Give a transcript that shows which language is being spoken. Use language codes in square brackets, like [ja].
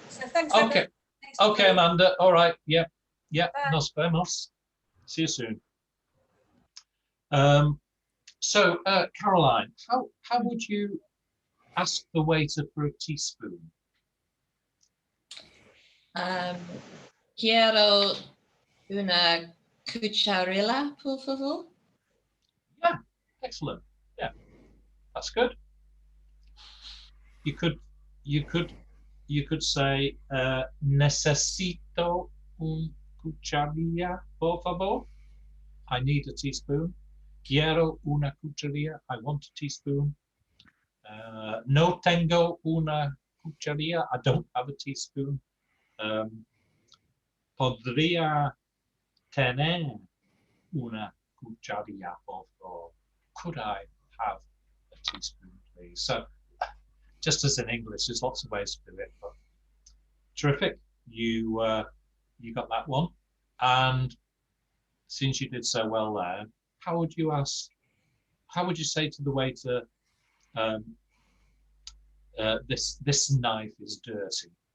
[en] So thanks. Okay. Okay, Amanda. All right. Yeah. Yeah. [es] Nos vemos. [en] See you soon. So, Caroline, how would you ask the waiter for a teaspoon? [es] Quiero una cucharilla, por favor. [en] Yeah, excellent. Yeah, that's good. You could say [es] necesito un cucharilla, por favor. [en] I need a teaspoon. [es] Quiero una cucharilla. [en] I want a teaspoon. [es] No tengo una cucharilla. [en] I don't have a teaspoon. [es] Podría tener una cucharilla, por favor. [en] Could I have a teaspoon, please? So, just as in English, there's lots of ways to do it. But terrific. You got that one. And since you did so well there, how would you say to the waiter, this knife is dirty?